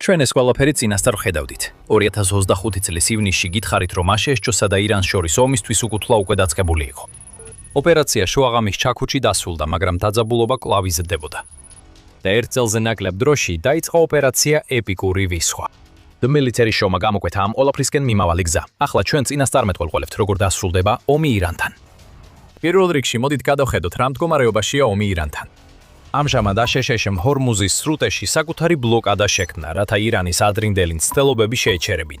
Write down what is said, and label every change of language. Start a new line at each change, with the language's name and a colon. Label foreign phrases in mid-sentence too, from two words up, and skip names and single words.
Georgian: ჩვენ ეს ყველაფერი წინასწარ ხედავდით. 2025 წლის ივნისში გითხარით, რომ აშშ-ს და ირანს შორის ომისთვის უკუთვლა უკვე დაწყებული იყო. ოპერაცია შუაღამის ჩაქუჩი დასრულდა, მაგრამ დაძაბულობა კვლავ იზრდებოდა. და ერთ წელზე ნაკლებ დროში დაიწყო ოპერაცია ეპიკური ვისხვა.
English: The military show-
Georgian: მა გამოკვეთა ამ ყველაფრისკენ მიმავალი გზა. ახლა ჩვენ წინასწარ მეტყველყოლებთ, როგორ დასრულდება ომი ირანთან. პირველ რიგში მოდით გადავხედოთ, რა მდგომარეობაშია ომი ირანთან. ამჟამად აშშ-მ ჰორმუზის სრუტეში საკუთარი ბლოკადა შექმნა, რათა ირანის ადრინდელი მცდელობები შეეჩერებინა.